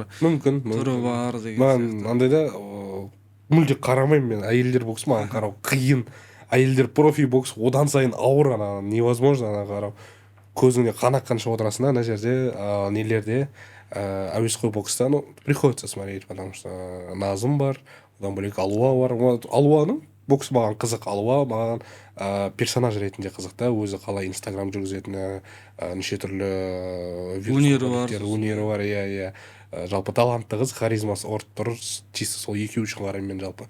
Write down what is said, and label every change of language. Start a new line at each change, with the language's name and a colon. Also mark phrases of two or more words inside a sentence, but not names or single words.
Kazakh: мүмкін түрі бар деген. Маған андайда мүлде қарамаймын мен, әйелдер боксы маған қарау қиын. Әйелдер профи бокс одан сайын ауыр, невозможно қарау. Көзіңе қан аққанша отырасың, ана жерде нелерде әуесқой бокста
Russian: приходится смотреть, потому что
Kazakh: Назым бар, одан бөлек Алуа бар. Алуаның боксы маған қызық, Алуа маған персонаж ретінде қызық та, өзі қалай инстаграм жүргізетіні, неше түрлі өнері бар, жалпы талантты қыз, харизмасы орт тұр, чисто сол екеуі үшін қараймын мен жалпы.